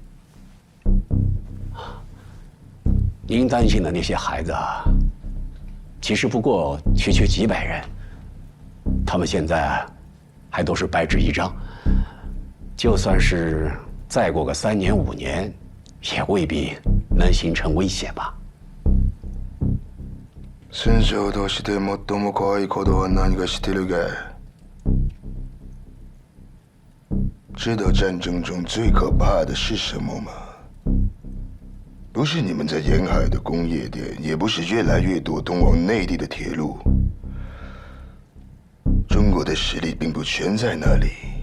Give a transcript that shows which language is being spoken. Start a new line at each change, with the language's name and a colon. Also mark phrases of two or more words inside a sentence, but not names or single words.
Chinese: 您担心的那些孩子， 其实不过区几百人，他们现在还都是白纸一张，就算是再过个3年5年，也未必能形成威胁吧。
Japanese: 戦争として最も怖いことは何か知ってるか？
Chinese: 知道战争中最可怕的是什么吗？不是你们在沿海的工业店，也不是越来越多通往内地的铁路。中国的实力并不全在那里。